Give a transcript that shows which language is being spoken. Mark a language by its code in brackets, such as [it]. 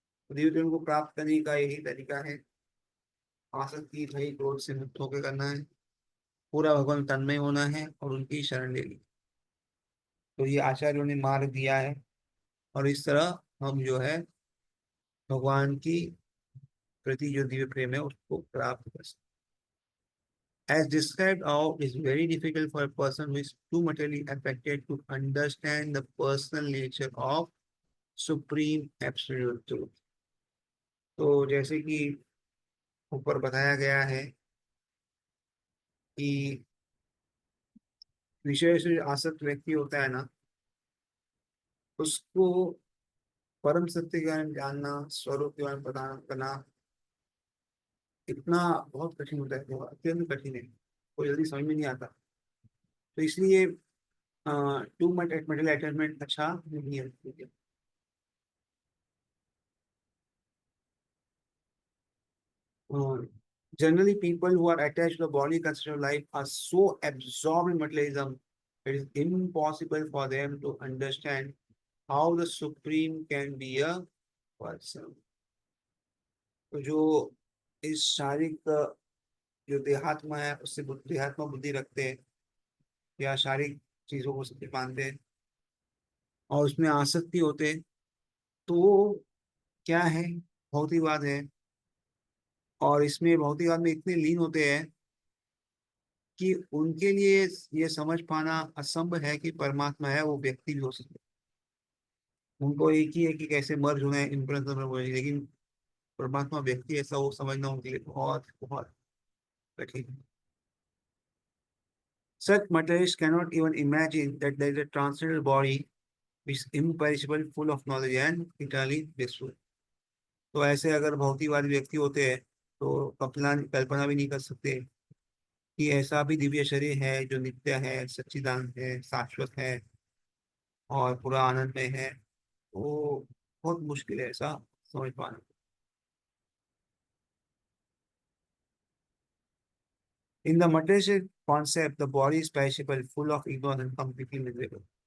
[hi] दिव्य प्रेम को प्राप्त करने का यही तरीका है, आसक्ति भय क्रोध से मुक्त होकर करना है, पूरा भगवान तन्मय होना है, और उनकी शरण लेनी। तो ये आचार्यों ने मार्ग दिया है, और इस तरह हम जो है भगवान की प्रति जो दिव्य प्रेम है उसको प्राप्त कर सकते। [en] As described above, it is very difficult for a person who is too materially affected to understand the personal nature of supreme absolute truth। [hi] तो जैसे कि ऊपर बताया गया है कि विषय से आसक्त व्यक्ति होता है ना, उसको परम सत्य के बारे में जानना, स्वरूप के बारे में पता करना इतना बहुत कठिन होता है, बहुत अत्यंत कठिन है, कोई जल्दी समझ में नहीं आता। तो इसलिए [en] too much mental attachment [hi] अच्छा नहीं है। [en] Generally, people who are attached to the body concept of life are so absorbed in materialism, it is impossible for them to understand how the supreme can be a person. [hi] तो जो इस शारीरिक जो देहात्मा है उससे देहात्मा बुद्धि रखते हैं या शारीरिक चीजों को सत्य मानते हैं और उसमें आसक्ति होते हैं, तो वो क्या है, भौतिकवाद है। और इसमें भौतिकवाद में इतने लीन होते हैं कि उनके लिए ये समझ पाना असंभव है कि परमात्मा है वो व्यक्ति भी हो सकता है। उनको एक ही है कि कैसे मर्ज होना है, इम्प्रेस हो, लेकिन परमात्मा व्यक्ति ऐसा वो समझना उनके लिए बहुत बहुत कठिन है। [en] Such materialists cannot even imagine that there is a transcendental body which is imperishable, full of knowledge and eternally blissful. [hi] तो ऐसे अगर भौतिकवादी व्यक्ति होते हैं तो कल्पना कल्पना भी नहीं कर सकते कि ऐसा भी दिव्य शरीर है जो नित्य है, सच्चिदानंद है, शाश्वत है और पूरा आनंद में है। वो बहुत मुश्किल है ऐसा समझ पाना। [en] In the materialistic concept, the body is perishable, full of ignorance and completely miserable.